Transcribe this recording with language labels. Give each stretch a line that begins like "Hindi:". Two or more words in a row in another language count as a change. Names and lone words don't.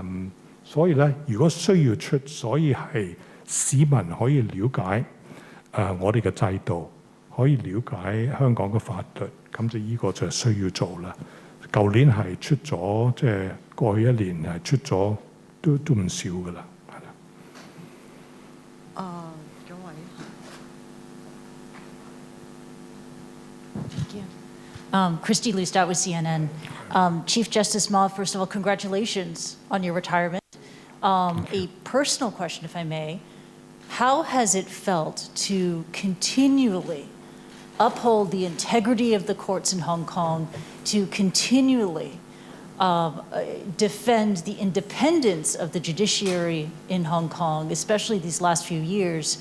Cantonese: 所以咧，如果需要出，所以係市民可以了解我哋嘅制度，可以了解香港嘅法律，咁就呢個就係需要做啦。舊年係出咗，即係過去1年係出咗，都唔少噶啦，係啦。左位。
English: Thank you. Christy Lustat with CNN. Chief Justice Ma, first of all, congratulations on your retirement. A personal question, if I may. How has it felt to continually uphold the integrity of the courts in Hong Kong, to continually defend the independence of the judiciary in Hong Kong, especially these last few years.